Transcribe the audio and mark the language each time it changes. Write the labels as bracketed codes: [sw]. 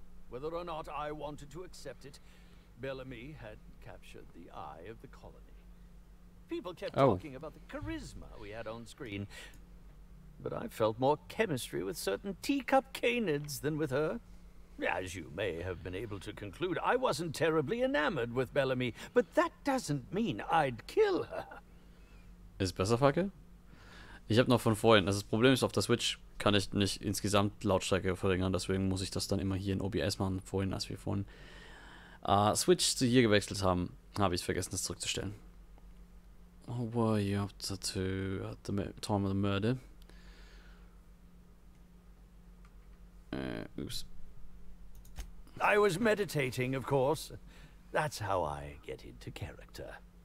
[en] Whether or not I wanted to accept it, Bellamy had captured the eye of the colony. People kept talking about the charisma we had on screen. but I felt more chemistry with certain teacup canids than with her. As you may have been able to conclude, I wasn't terribly enamored with Bellamy, but that doesn't mean I'd kill her. [de] Ist besser, Fackel? Ich habe noch von vorhin. Also das Problem ist, auf der Switch kann ich nicht insgesamt Lautstärke verringern, deswegen muss ich das dann immer hier in OBS machen, vorhin, als wir von Switch zu hier gewechselt haben, habe ich vergessen, das zurückzustellen. [en] What were you up to at the time of the murder? Oops. I was meditating, of course. That's how I get into character.